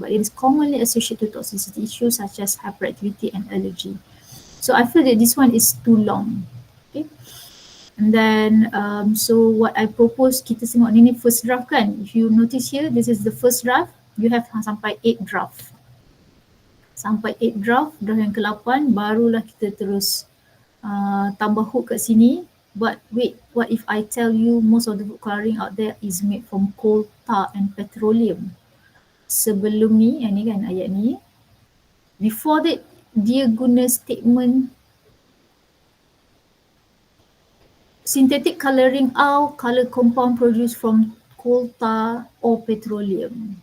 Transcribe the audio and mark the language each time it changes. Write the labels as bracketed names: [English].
[English] But it is commonly associated with toxicity issues such as hyperactivity and allergy. So I feel that this one is too long. Okay. And then so what I propose, [Malay] kita tengok ni [English] first draft kan. If you notice here, this is the first draft. You have sampai 8 draft. [Malay] Sampai 8 draft yang ke-8 barulah kita terus tambah hook kat sini. [English] But wait, what if I tell you most of the food colouring out there is made from coal, tar and petroleum? [Malay] Sebelum ni, yang ni kan ayat ni, [English] before that [Malay] dia guna [English] statement synthetic colouring are colour compound produced from coal, tar or petroleum.